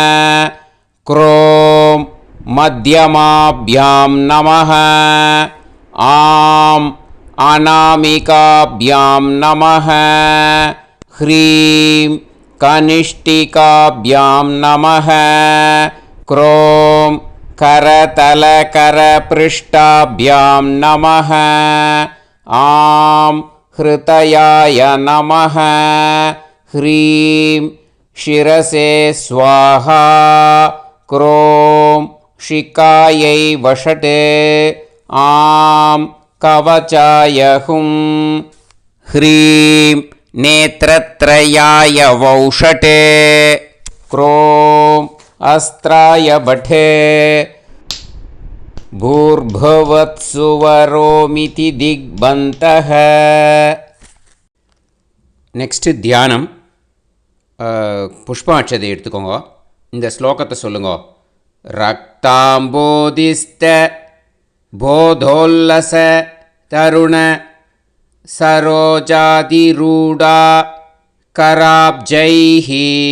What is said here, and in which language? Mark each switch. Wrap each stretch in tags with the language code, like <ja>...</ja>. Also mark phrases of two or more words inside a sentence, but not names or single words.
<sa>क्रों मध्यमाभ्यां नमः. आं अनामिकाभ्यां नमः. ह्रीं कनिष्ठिकाभ्यां नमः. க்ரோம் करतलकरपृष्ठाभ्यां नमः. आं हृदयाय नमः. ह्रीं शिरसे स्वाहा क्रों शिकायै वषटे आं कवचाय हुं ह्रीं नेत्रत्रयाय वौषटे क्रों अस्त्राय भटे भूर्भुवत्सुवरोमिति दिग्बन्तः.</sa> <ta>நெக்ஸ்ட்டு தியானம். புஷ்பாட்சதை எடுத்துக்கோங்க. இந்த ஸ்லோகத்தை சொல்லுங்க.</ta> <sa>रक्ताम्भोधिस्थ पोतोल्लसत् तरुण सरोजाधिरूढा कराब्जैः</sa>